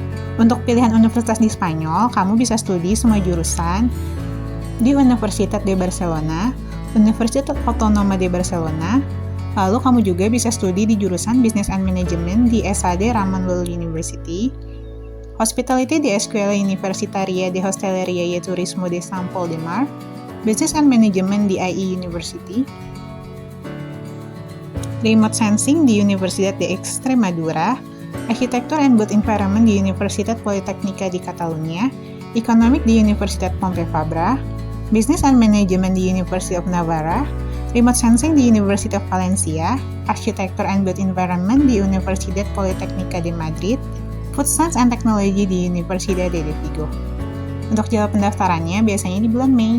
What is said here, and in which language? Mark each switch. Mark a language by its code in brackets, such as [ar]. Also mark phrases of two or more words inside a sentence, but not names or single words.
[id] Untuk pilihan universitas di Spanyol, kamu bisa studi semua jurusan di Universitat de Barcelona, Universitat Autonoma de Barcelona, lalu kamu juga bisa studi di jurusan [en] Business and Management [id] di ESADE Ramon Llull University, Hospitality di Escuela Universitaria de Hostelería y Turismo de Sant Pol de Mar, [en] Business and Management [id] di IE University, [en] Remote Sensing [id] di Universidad de Extremadura, [en] Architecture and Built Environment [id] di Universitat Politècnica di Catalunya, Economic di Universitat Pompeu Fabra, [en] Business and Management [id] di University of Navarra, [en] Remote Sensing [id] di University of Valencia, [en] Architecture and Built Environment [id] di Universidad Politècnica de Madrid, [en] Food Science and Technology [id] di Universidad de Vigo. Untuk jadwal pendaftarannya biasanya di bulan Mei.